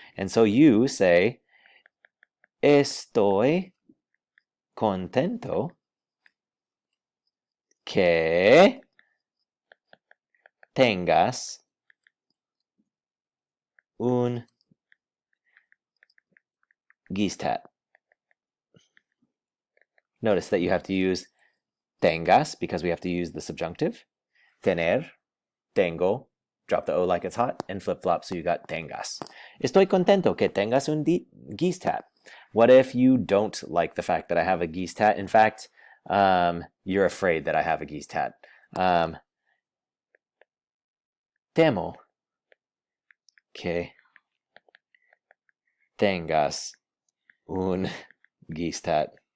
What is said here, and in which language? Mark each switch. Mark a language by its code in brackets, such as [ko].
[es] And so you say, estoy contento que tengas un [en] geese tat. Notice that you have to use tengas because we have to use the subjunctive. Tener, tengo, drop the O like it's hot, and flip-flop, so you got tengas. [es] Estoy contento que tengas un [en] geese tat. What if you don't like the fact that I have a geese tat? In fact, you're afraid that I have a geese tat. [es] Temo que tengas un [en] geese tat.